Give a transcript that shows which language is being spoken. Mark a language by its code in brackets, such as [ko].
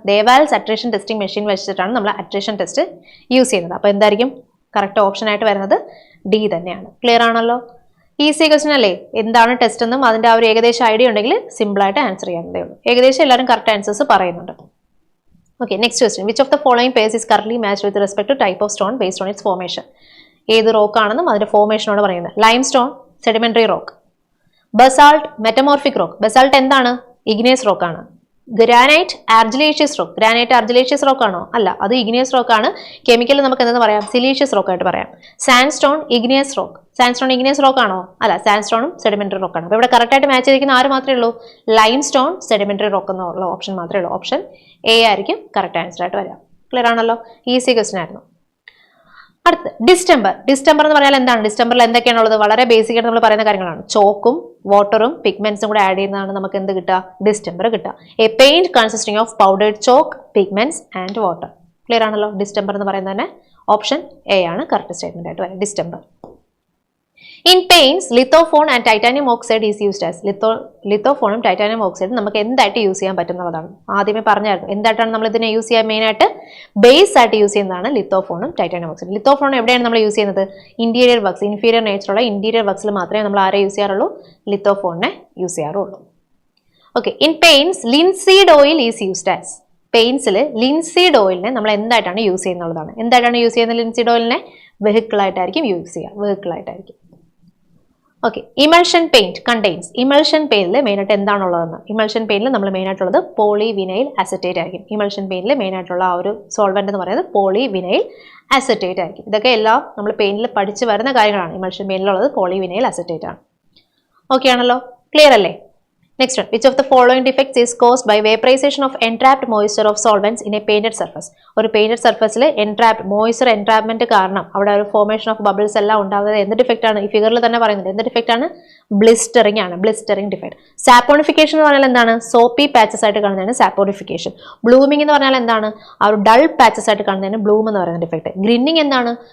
[ml] ദേവാൽസ് attrition testing machine വെച്ചിട്ടാണ് നമ്മൾ attrition test use ചെയ്യുന്നത്. അപ്പോൾ എന്തായിരിക്കും കറക്റ്റ് ഓപ്ഷൻ ആയിട്ട് വരുന്നത്? ഡി തന്നെയാണ്. ക്ലിയർ ആണല്ലോ? ഈസി ക്വസ്റ്റൻ അല്ലേ? എന്താണ് ടെസ്റ്റ് എന്നും അതിന്റെ ആ ഒരു ഏകദേശം ഐഡിയ ഉണ്ടെങ്കിൽ സിമ്പിൾ ആയിട്ട് ആൻസർ ചെയ്യാവുന്നതേ ഉള്ളൂ. ഏകദേശം എല്ലാവരും കറക്റ്റ് ആൻസേഴ്സ് പറയുന്നുണ്ട്. [en] Okay, next question. Which of the following pairs is currently matched with respect to type of stone based on its formation? [ml] ഏത് റോക്ക് ആണെന്നും അതിന്റെ ഫോർമേഷനോട് പറയുന്നത്. Lime stone, sedimentary rock. Basalt, metamorphic rock. Basalt എന്താണ്? Igneous rock ആണ്. Granite, argillaceous rock. Granite argillaceous rock ആണോ? അല്ല, അത് igneous rock ആണ്. കെമിക്കൽ നമുക്ക് എന്തെന്ന് പറയാം? സിലീഷ്യസ് റോക്ക് ആയിട്ട് പറയാം. Sandstone, igneous rock. Sandstone igneous rock ആണോ? അല്ല, സാൻഡ്സ്റ്റോണും സെഡിമെന്ററി റോക്ക് ആണ്. അപ്പോൾ ഇവിടെ കറക്റ്റ് ആയിട്ട് മാച്ച് ചെയ്തിരിക്കുന്ന ആര് മാത്രമേ ഉള്ളൂ? ലൈം സ്റ്റോൺ, സെഡിമെന്ററി റോക്ക് എന്നുള്ള ഓപ്ഷൻ മാത്രമേ ഉള്ളൂ. ഓപ്ഷൻ എ ആയിരിക്കും കറക്റ്റ് ആൻസർ ആയിട്ട് വരാം. ക്ലിയർ ആണല്ലോ? ഈസി ക്വസ്റ്റൻ ആയിരുന്നു. അടുത്ത് ഡിസ്റ്റംബർ. ഡിസ്റ്റംബർ എന്ന് പറഞ്ഞാൽ എന്താണ്? ഡിസ്റ്റംബറിൽ എന്തൊക്കെയാണുള്ളത്? വളരെ ബേസിക് ആയിട്ട് നമ്മൾ പറയുന്ന കാര്യങ്ങളാണ്. ചോക്കും വാട്ടറും പിഗ്മെന്റ്സും കൂടെ ആഡ് ചെയ്യുന്നതാണ് നമുക്ക് എന്ത് കിട്ടുക? ഡിസ്റ്റംബർ കിട്ടുക. [en] A paint consisting of powdered chalk, pigments and water. Clear ആണല്ലോ? [ml] ഡിസ്റ്റംബർ എന്ന് പറയുന്നത് തന്നെ ഓപ്ഷൻ എ ആണ് കറക്റ്റ് സ്റ്റേറ്റ്മെന്റ് ആയിട്ട് വരാം. Distemper. [en] In paints, lithophone and titanium oxide is used as. [ml] lithophone titanium oxide നമുക്ക് എന്തായിട്ട് യൂസ് ചെയ്യാൻ പറ്റുന്നതാണ്. ആദ്യമേ പറഞ്ഞായിരുന്നു എന്തായിട്ടാണ് നമ്മൾ ഇതിനെ യൂസ് ചെയ്യാൻ മെയിൻ ആയിട്ട് ബേസ് ആയിട്ട് യൂസ് ചെയ്യുന്നതാണ് ലിത്തോഫോണും ടൈറ്റാനിയം ഓക്സൈഡ്. ലിത്തോഫോൺ എവിടെയാണ് നമ്മൾ യൂസ് ചെയ്യുന്നത്? ഇന്റീരിയർ വർക്ക്സ്, ഇൻഫീരിയർ നേച്ചറുള്ള ഇന്റീരിയർ വർക്ക്സിൽ മാത്രമേ നമ്മൾ ആരെ യൂസ് ചെയ്യാറുള്ളൂ? ലിത്തോഫോണിനെ യൂസ് ചെയ്യാറുള്ളൂ. Okay, [en] In paints linseed oil is used as. [ml] പെയിന്റ്സിൽ linseed ഓയിലിനെ നമ്മൾ എന്തായിട്ടാണ് യൂസ് ചെയ്യുന്നതാണ്? എന്തായിട്ടാണ് യൂസ് ചെയ്യുന്നത്? ലിൻസീഡ് ഓയിലിനെ വെഹിക്കിൾ ആയിട്ടായിരിക്കും യൂസ് ചെയ്യുക. വെഹിക്കിൾ ആയിട്ടായിരിക്കും. Okay, emulsion paint contains. Emulsion പെയിന്റിൽ main ആയിട്ട് എന്താണുള്ളതെന്ന്? ഇമൾഷൻ പെയിന്റിൽ നമ്മൾ മെയിൻ ആയിട്ടുള്ളത് പോളിവിനൈൽ അസറ്റേറ്റ് ആയിരിക്കും. ഇമൾഷൻ പെയിന്റിൽ മെയിൻ ആയിട്ടുള്ള ആ ഒരു സോൾവെന്റ് എന്ന് പറയുന്നത് പോളിവിനൈൽ അസറ്റേറ്റ് ആയിരിക്കും. ഇതൊക്കെ എല്ലാം നമ്മൾ പെയിന്റിൽ പഠിച്ചു വരുന്ന കാര്യങ്ങളാണ്. ഇമൾഷൻ പെയിന്റിലുള്ളത് പോളിവിനൈൽ അസറ്റേറ്റ് ആണ്. ഓക്കെ ആണല്ലോ? ക്ലിയർ അല്ലേ? [en] Next one. Which of the following defects is caused by vaporization of entrapped moisture of solvents in a painted surface? [ml] ഒരു painted surfaceൽ entrapped moisture entrapment കാരണം അവിടെ ഒരു [en] formation of bubbles [ml] എല്ലാം ഉണ്ടാകുന്നത് എന്ത് ഡിഫക്റ്റ് ആണ്? ഈ ഫിഗറിൽ തന്നെ പറയുന്നത് എന്ത് ഡിഫക്റ്റ് ആണ്? ബ്ലിസ്റ്ററിംഗ് ആണ്. Blistering defect. സാപ്പോണിഫിക്കേഷൻ എന്ന് പറഞ്ഞാൽ എന്താണ്? സോപ്പി പാച്ചസ് ആയിട്ട് കാണുന്നതാണ് സാപ്പോണിഫിക്കേഷൻ. ബ്ലൂമിംഗ് എന്ന് പറഞ്ഞാൽ എന്താണ്? ആ ഒരു ഡൾ പാച്ചസ് ആയിട്ട് കാണുന്നതാണ് ബ്ലൂം എന്ന് പറയുന്ന ഡിഫക്റ്റ്. ഗ്രിന്നിങ് എന്താണ്?